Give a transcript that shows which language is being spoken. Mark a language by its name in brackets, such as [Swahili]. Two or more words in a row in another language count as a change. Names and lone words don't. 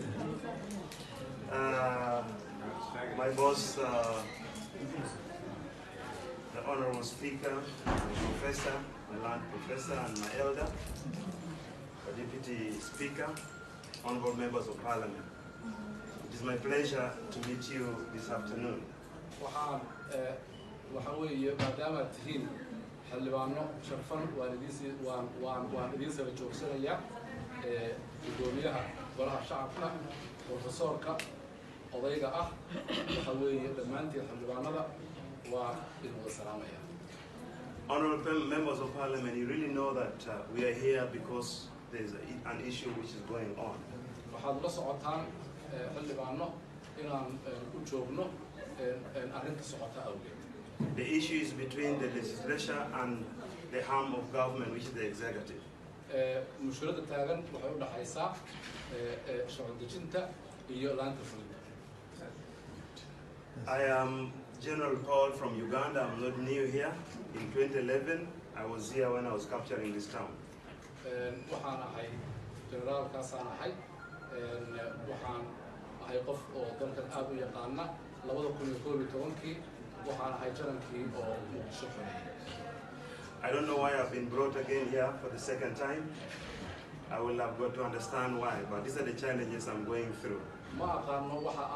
[English] My boss, the honorable speaker, my professor, my land professor, and my elder, the deputy speaker, honorable members of parliament. It is my pleasure to meet you this afternoon. [Somali] xildhibaano sharfan waan idiin soo joogsanaya gudoomiyaha golaha shacabka professorka odayga ah waxa weeye dhammaantiin xildhibaanada waa idin wada salaamaya. [English] Honorable members of parliament, you really know that we are here because there's an issue which is going on. [Somali] waxaad la socotaan xildhibaano inaan u joogno arrinta socota awgeed. [English] The issue is between the legislature and the arm of government, which is the executive. [Somali] mushkiladda taagan waxay u dhaxaysaa sharci dejinta iyo laanta fulinta. [English] I am General Paul from Uganda. I'm not new here. In 2011, I was here when I was capturing this town. [Somali] waxaan ahay generaalkaasaan ahay waxaan ahay qof oo dalkan aad u yaqaana 2011kii waxaan ahay jarankii oo muqdisho xoriyay. [English] I don't know why I've been brought again here for the second time. I will have got to understand why, but these are the challenges I'm going through. [Somali] ma aqaano waxa